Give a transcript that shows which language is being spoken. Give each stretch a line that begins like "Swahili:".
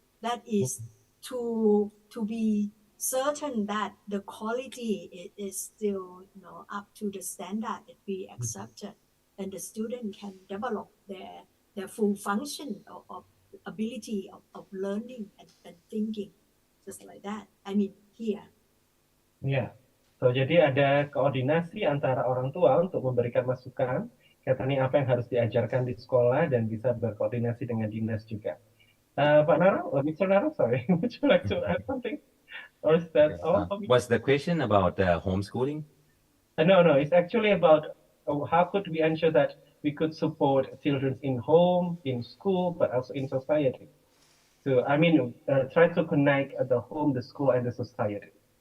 English: That is to be certain that the quality is still up to the standard that we accepted, and the student can develop their full function of ability of learning and thinking, just like that. I mean here. Yeah.
Indonesian: So jadi ada koordinasi antara orang tua untuk memberikan masukan katanya apa yang harus diajarkan di sekolah dan bisa berkoordinasi dengan dinas juga. Pak Narong, Mr.
English: Narong, sorry, would you like to add something? Or is that all? Was the question about homeschooling? No, it's actually about how could we ensure that we could support children in home, in school, but also in society. So I mean, try to connect the home, the school, and the society.